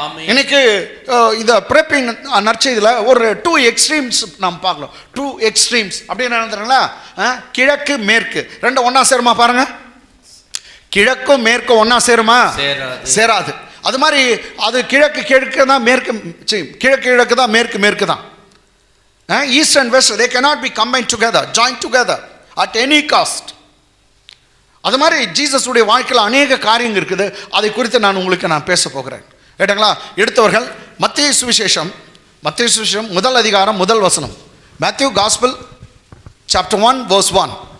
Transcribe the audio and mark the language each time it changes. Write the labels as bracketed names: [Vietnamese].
[Tamil] இன்னைக்கு இந்த பிறப்பின் நற்செய்தியில் ஒரு 2 எக்ஸ்ட்ரீம்ஸ் நாம் பார்க்கலாம். 2 எக்ஸ்ட்ரீம்ஸ் அப்படின்னு நினைக்கிறீங்களா? கிழக்கு மேற்கு ரெண்டும் ஒன்றா சேருமா பாருங்க. கிழக்கும் மேற்கும் ஒன்றா சேருமா? சேராது. அது மாதிரி அது கிழக்கு தான், கிழக்கு தான், மேற்கு தான். [English] East and West, they cannot be combined together, joined together at any cost. [Tamil] அது மாதிரி ஜீசஸ் உடைய வாழ்க்கையில் அநேக காரியங்கள் இருக்குது. அதை குறித்து நான் பேச போகிறேன். கேட்டாங்களா? எடுத்தவர்கள் மத்தேயு சுவிசேஷம் 1 அதிகாரம் 1 வசனம். [English] Matthew gospel chapter 1 verse 1.